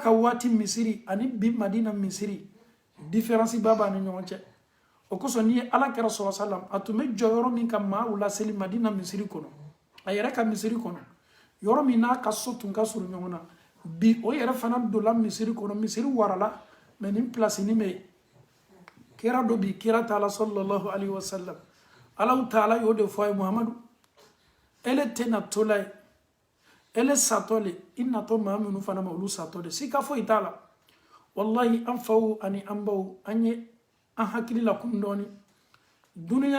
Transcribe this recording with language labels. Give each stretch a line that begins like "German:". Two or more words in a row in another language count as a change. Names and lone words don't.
Bambara: ka waati Misiri ani bi Madina Misiri différence ba b'a ni ɲɔgɔn cɛ o kosɔn n'i ye ala kɛra sɔrɔ salam a tun bɛ jɔ yɔrɔ min ka maaw laseli Madina Misiri kɔnɔ a yɛrɛ ka Misiri kɔnɔ yɔrɔ min n'a ka so tun ka surun ɲɔgɔn na bi o yɛrɛ fana dola Misiri kɔnɔ Misiri warala mais nin place nin bɛ kira do bi kira Taala
Arabic: صلى الله عليه وسلم
Bambara: Alahu Taala y'o de fɔ a ye Muhamadu ele tɛna to la ye ele satɔ le i natɔ maa minnu fana ma olu satɔ de sika foyi t'a la wallahi an faw ani an baw an ye an hakili la kun dɔɔni duniya